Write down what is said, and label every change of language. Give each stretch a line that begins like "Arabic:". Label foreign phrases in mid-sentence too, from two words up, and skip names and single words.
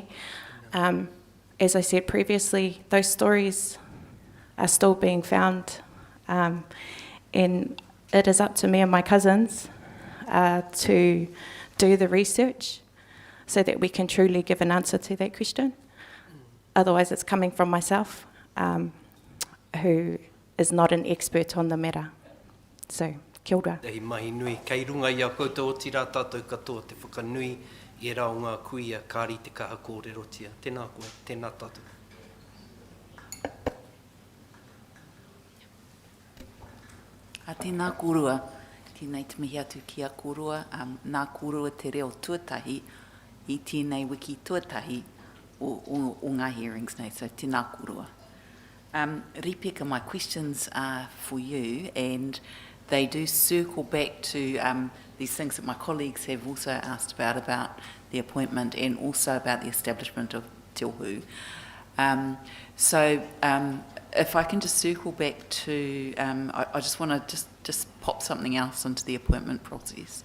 English: As I said previously, those stories are still being found, and it is up to me and my cousins to do the research so that we can truly give an answer to that question. Otherwise, it's coming from myself, who is not an expert on the matter. So,
Māori: kia ora. Hei mahi nui, kei runga i a koutou o tira tātou katoa te whakanui i rā o ngā kuia kāri te kaha kōrero tia. Tēnā koe, tēnā tātou. A tēnā kōrua, tēnei te mihi atu ki a kōrua, nā kōrua te reo tuatahi i tēnei wiki tuatahi o ngā hearings nei, so tēnā kōrua. Ripeka,
English: my questions are for you, and they do circle back to these things that my colleagues have also asked about the appointment and also about the establishment of Te Ohu. If I can just circle back to, I just want to just pop something else into the appointment process.